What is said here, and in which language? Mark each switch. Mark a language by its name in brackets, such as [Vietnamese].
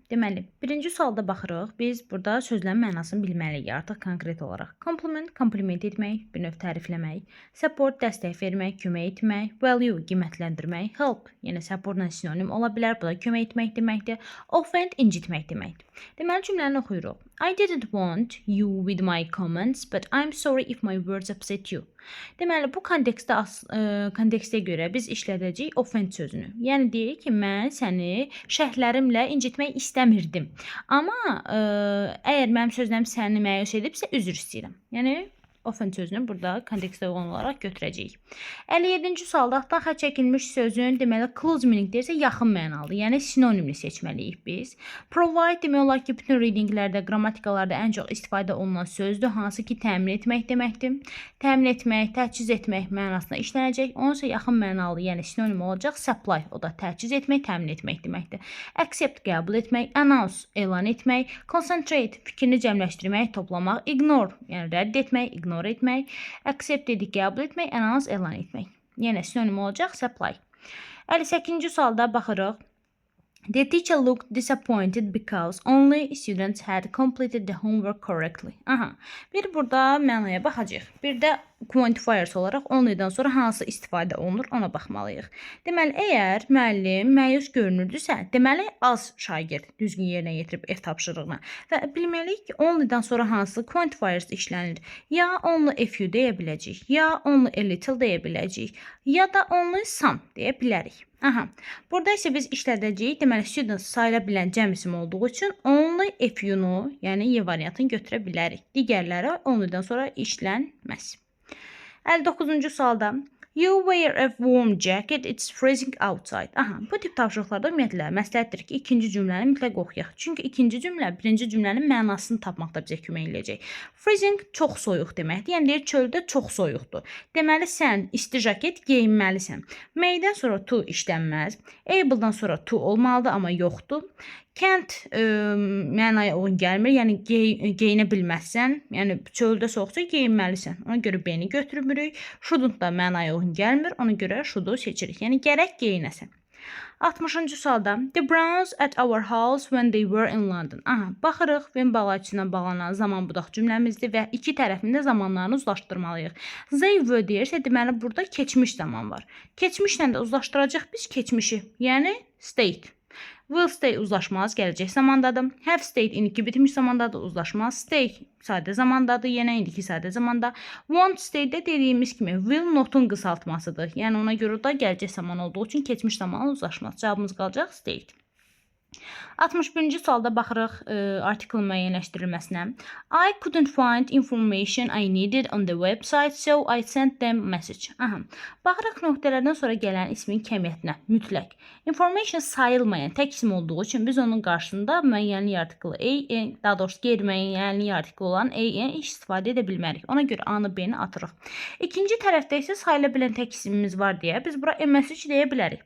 [Azerbaijani] Deməli, birinci sualda baxırıq. Biz burada sözlərin mənasını bilməliyik artıq konkret olaraq. Compliment, kompliment etmək, bir növ tərifləmək. Support, dəstək vermək, kömək etmək. Value, qiymətləndirmək. Help, yəni supportla sinonim ola bilər. Bu da kömək etmək deməkdir. Offend, incitmək deməkdir. Deməli, cümləni oxuyuruq. [English] I didn't want you with my comments, but I'm sorry if my words upset you. [Azerbaijani] Deməli, bu kontekstə görə biz işlədəcəyik offend sözünü. Yəni deyirik ki, mən səni şərhlərimlə incitmək istəmirdim. Amma əgər mənim sözlərim səni məyus edibsə, üzr istəyirəm. Yəni offend sözünü burada kontekstə uyğun olaraq götürəcəyik. 57-ci sualda altdan xətt çəkilmiş sözün deməli [English] close meaning [Azerbaijani] deyirsə yaxın mənalı, yəni sinonimli seçməliyik biz. Provide demək olar ki, bütün readinglərdə, qrammatikalarda ən çox istifadə olunan sözdür, hansı ki təmin etmək deməkdir. Təmin etmək, təchiz etmək mənasında işlənəcək. Onun isə yaxın mənalı, yəni sinonim olacaq supply, o da təchiz etmək, təmin etmək deməkdir. Accept qəbul etmək, announce elan etmək, concentrate fikrini cəmləşdirmək, toplamaq, ignore yəni rədd etmək, ignore etmək, accept dedik qəbul etmək, announce elan etmək. Yəni sinonim olacaq supply. 58-ci sualda baxırıq. [English] The teacher looked disappointed because only students had completed the homework correctly. Aha. [Azerbaijani] Bir burada mənaya baxacağıq. Bir də quantifiers olaraq only'dan sonra hansı istifadə olunur ona baxmalıyıq. Deməli, əgər müəllim məyus görünürdüsə, deməli az şagird düzgün yerinə yetirib ev tapşırığını və bilməliyik ki, only'dan sonra hansı quantifiers işlənir. Ya [English] only a few [Azerbaijani] deyə biləcəyik, ya [English] only a little [Azerbaijani] deyə biləcəyik, ya da [English] only some [Azerbaijani] deyə bilərik. Aha. Burada isə biz işlədəcəyik, deməli students sayıla bilən cəm isim olduğu üçün [English] only a few- [Azerbaijani] nu, yəni Y variantını götürə bilərik. Digərləri only'dan sonra işlənməz. 59-cu sualda [English] You wear a warm jacket, it's freezing outside. [Azerbaijani] Aha, bu tip tapşırıqlarda ümumiyyətlə məsləhətdir ki, ikinci cümləni mütləq oxuyaq. Çünki ikinci cümlə birinci cümlənin mənasını tapmaqda bizə kömək eləyəcək. Freezing çox soyuq deməkdir. Yəni deyir çöldə çox soyuqdur. Deməli sən isti jaket geyinməlisən. May-dən sonra to işlənməz. Able-dan sonra to olmalıdır, amma yoxdur. Can't mənaya uyğun gəlmir, yəni geyinə bilməzsən, yəni çöldə soğuksa geyinməlisən. Ona görə B-ni götürmürük. Shouldn't da mənaya uyğun gəlmir, ona görə should-u seçirik. Yəni gərək geyinəsən. 60-cı sualda [English] The Browns at our house when they were in London. [Azerbaijani] Aha, baxırıq When bağlaçısına bağlanan zaman budaq cümləmizdir və iki tərəfində zamanlarını uzlaşdırmalıyıq. They were deyirsə, deməli burada keçmiş zaman var. Keçmişlə də uzlaşdıracaq biz keçmişi, yəni stayed. Will stay uzlaşmaz, gələcək zamandadır. Have stayed indiki bitmiş zamandadır, uzlaşmaz. Stay sadə zamandadır, yenə indiki sadə zamanda. Won't stay də dediyimiz kimi will notun qısaltmasıdır. Yəni ona görə də gələcək zaman olduğu üçün keçmiş zamanla uzlaşmaz. Cavabımız qalacaq stayed. 61-ci sualda baxırıq artiklın müəyyənləşdirilməsinə. [English] I couldn't find information I needed on the website, so I sent them message. Aha. [Azerbaijani] Baxırıq nöqtələrdən sonra gələn ismin kəmiyyətinə, mütləq. Information sayılmayan tək isim olduğu üçün biz onun qarşısında müəyyənlik artiklı an, daha doğrusu qeyri-müəyyənlik artiklı olan an istifadə edə bilmərik. Ona görə A-nı, B-ni atırıq. İkinci tərəfdə isə sayıla bilən tək isimimiz var deyə biz bura a message deyə bilərik.